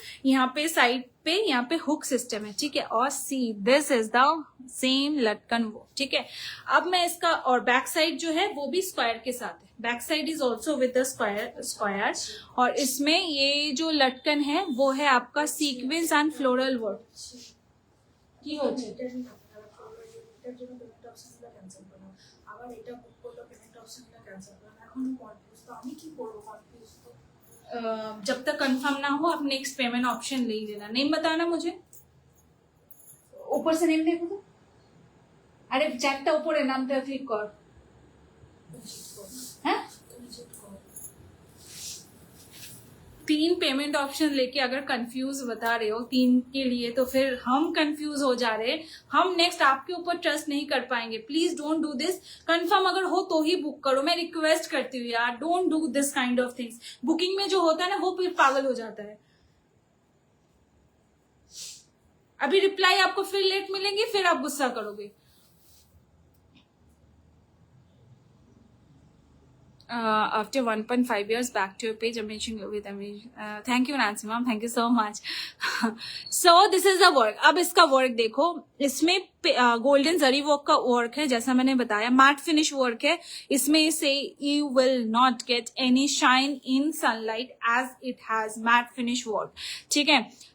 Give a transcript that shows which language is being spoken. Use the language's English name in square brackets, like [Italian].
[Hindi] यहाँ पे साइड पे यहाँ पे हुक सिस्टम है, ठीक है। और [English] see this is the same लटकन [Hindi] वो, ठीक है। अब मैं इसका और बैक साइड जो है वो भी स्क्वायर के साथ है, [English] Back side is also with the square. [Hindi] और इसमें ये जो लटकन है वो है आपका सीक्वेंस एंड फ्लोरल वर्क [Bangla] কি হচ্ছে এটার জন্য পেমেন্ট অপশনটা ক্যান্সেল করলাম, আবার এটা বুক করলো পেমেন্ট অপশনটা ক্যান্সেল করলাম, এখনো কনফিউজ। তো আমি কি করবো? কনফিউজ তো [Hindi] जब तक कंफर्म ना हो आप नेक्स्ट पेमेंट ऑप्शन ले ही लेना। नेम बताना मुझे, ऊपर से नेम देखो तो, अरे चैटটা [Bangla] উপরে নামটা ক্লিক কর, হ্যাঁ [Hindi] 3 पेमेंट ऑप्शन लेके अगर कंफ्यूज बता रहे हो 3 के लिए, तो फिर हम कंफ्यूज हो जा रहे हैं, हम नेक्स्ट आपके ऊपर ट्रस्ट नहीं कर पाएंगे। [English] Please don't do this. [Hindi] Confirm अगर हो तो ही बुक करो, मैं रिक्वेस्ट करती हूँ यार, [English] Don't do this kind of things. [Hindi] Booking में जो होता है ना वो फिर पागल हो जाता है। अभी रिप्लाई आपको फिर लेट मिलेंगे, फिर आप गुस्सा करोगे। [English] After 1.5 years back to your page, amazing with amazing. Thank you Nancy ma'am, thank you so much. So this is the work. [Hindi] अब इसका वर्क देखो, इसमें गोल्डन जरी वर्क का वर्क है, जैसा मैंने बताया मैट फिनिश वर्क है। [English] इसमें से you will not get any shine in sunlight as it has matte finish work, [Hindi] ठीक है।